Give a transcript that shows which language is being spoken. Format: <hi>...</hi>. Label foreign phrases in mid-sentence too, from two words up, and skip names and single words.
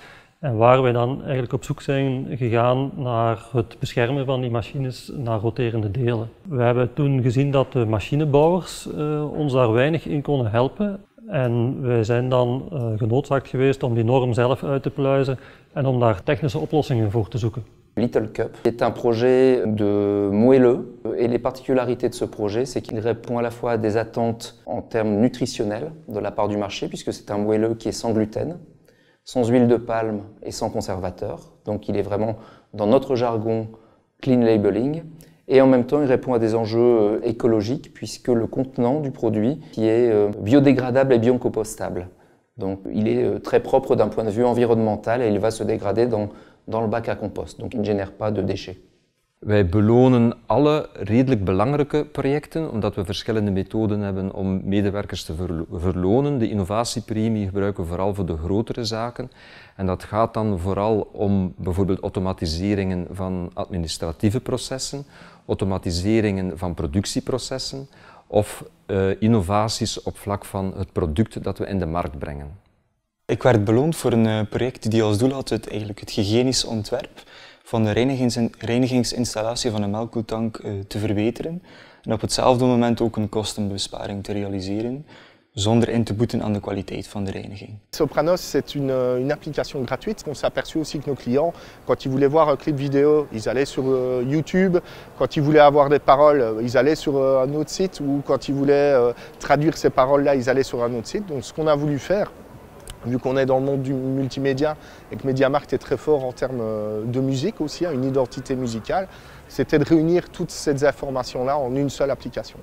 <nl>En waar wij dan eigenlijk op zoek zijn gegaan naar het beschermen van die machines naar roterende delen. We hebben toen gezien dat de machinebouwers ons daar weinig in konden helpen. En wij zijn dan genoodzaakt geweest om die norm zelf uit te pluizen en om daar technische oplossingen voor te zoeken.</nl> <fr>Little Cup est un projet de moelleux et les particularités de ce projet, c'est qu'il répond à la fois à des attentes en termes nutritionnels de la part du marché, puisque c'est un moelleux qui est sans gluten, sans huile de palme et sans conservateur. Donc il est vraiment, dans notre jargon,</fr> <en>clean labeling.</en> <fr>Et en même temps, il répond à des enjeux écologiques puisque le contenant du produit qui est biodégradable et biocompostable. Donc il est très propre d'un point de vue environnemental et il va se dégrader dans le bac à compost. Donc il ne génère pas de déchets.</fr> <nl>Wij belonen alle redelijk belangrijke projecten, omdat we verschillende methoden hebben om medewerkers te verlonen. De innovatiepremie gebruiken we vooral voor de grotere zaken. En dat gaat dan vooral om bijvoorbeeld automatiseringen van administratieve processen, automatiseringen van productieprocessen of innovaties op vlak van het product dat we in de markt brengen. Ik werd beloond voor een project die als doel had het hygiënisch ontwerp van de reinigingsinstallatie van een melkkoetank te verbeteren en op hetzelfde moment ook een kostenbesparing te realiseren, zonder in te boeten aan de kwaliteit van de reiniging.</nl> <fr>Sopranos, c'est une application gratuite. On s'est aperçu aussi que nos clients, quand ils voulaient voir un clip vidéo, ils allaient sur YouTube. Quand ils voulaient avoir des paroles, ils allaient sur un autre site. Ou quand ils voulaient traduire ces paroles-là, ils allaient sur un autre site. Donc ce qu'on a voulu faire, vu qu'on est dans le monde du multimédia et que MediaMarkt est très fort en termes de musique aussi, une identité musicale, c'était de réunir toutes ces informations-là en une seule application.</fr>